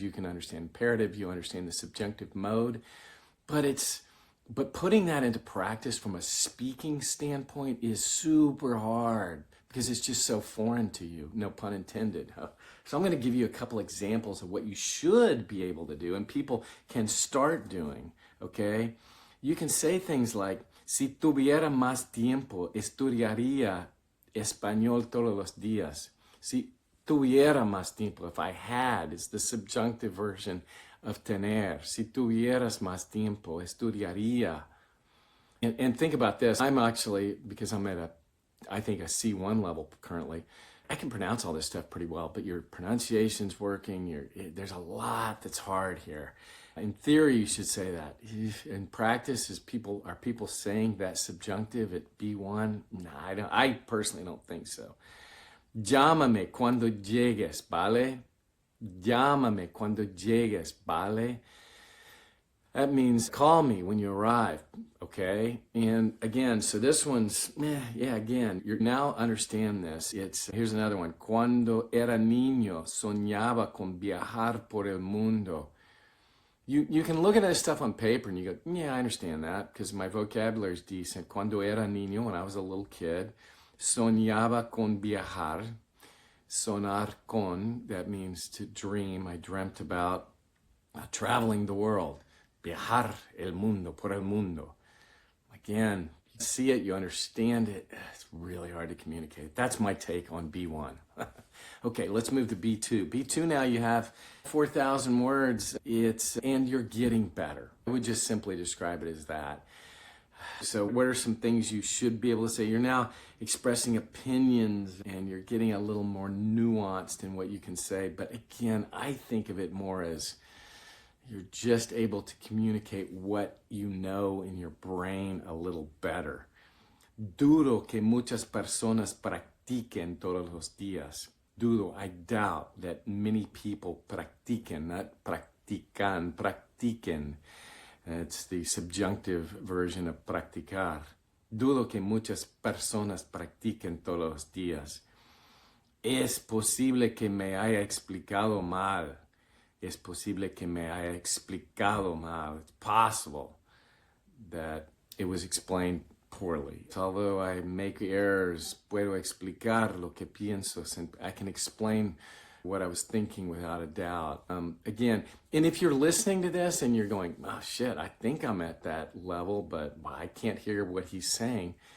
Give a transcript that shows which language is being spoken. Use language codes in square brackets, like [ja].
[en] You can understand imperative, you understand the subjunctive mode, but putting that into practice from a speaking standpoint is super hard because it's just so foreign to you, no pun intended. So I'm going to give you a couple examples of what you should be able to do and people can start doing, okay? [es] You can say things like, si tuviera más tiempo, estudiaría español todos los días. Si tuviera más tiempo, [en] if I had, it's the subjunctive version of tener. [es] Si tuvieras más tiempo, estudiaría. [en] And think about this. I'm actually, because I'm at I think a C1 level currently, I can pronounce all this stuff pretty well, but your pronunciation's working. There's a lot that's hard here. In theory, you should say that. In practice, are people saying that subjunctive at B1? No, I personally don't think so. [es] Llámame cuando llegues, ¿vale? Llámame cuando llegues, ¿vale? [en] That means call me when you arrive, okay? And again, so this one's, again, you now understand this. Here's another one. [es] Cuando era niño, soñaba con viajar por el mundo. [en] You can look at this stuff on paper and you go, yeah, I understand that because my vocabulary is decent. [es] Cuando era niño, [en] when I was a little kid, [es] soñaba con viajar. Sonar con, [en] that means to dream. I dreamt about traveling the world. [es] Viajar el mundo, por el mundo. [en] Again, you see it, you understand it. It's really hard to communicate. That's my take on B1. Okay, let's move to B2. B2 now you have 4,000 words. And you're getting better. I would just simply describe it as that. So what are some things you should be able to say? You're now expressing opinions and you're getting a little more nuanced in what you can say. But again, I think of it more as you're just able to communicate what you know in your brain a little better. [es] Dudo que muchas personas practiquen todos los días. [en] Dudo, I doubt that many people practiquen, not practican, practiquen. It's the subjunctive version of practicar. [es] Dudo que muchas personas practiquen todos los días. Es posible que me haya explicado mal. Es posible que me haya explicado mal. [en] It's possible that it was explained poorly. Although I make errors, [es] puedo explicar lo que pienso. [en] I can explain what I was thinking without a doubt. Again, and if you're listening to this and you're going, oh shit, I think I'm at that level, but I can't hear what he's saying.